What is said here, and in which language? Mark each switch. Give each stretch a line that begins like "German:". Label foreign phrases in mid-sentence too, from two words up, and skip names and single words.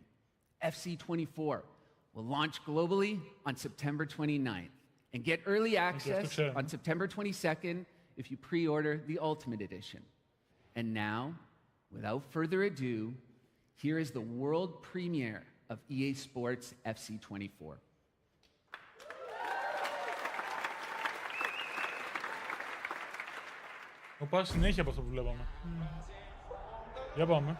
English: FC24 will launch globally on September 29th and get early access on September 22nd if you pre-order the Ultimate Edition. And now, without further ado, here is the world premiere of EA Sports FC24.
Greek: Οπα συνέχεια από αυτό που βλέπαμε. Για πάμε.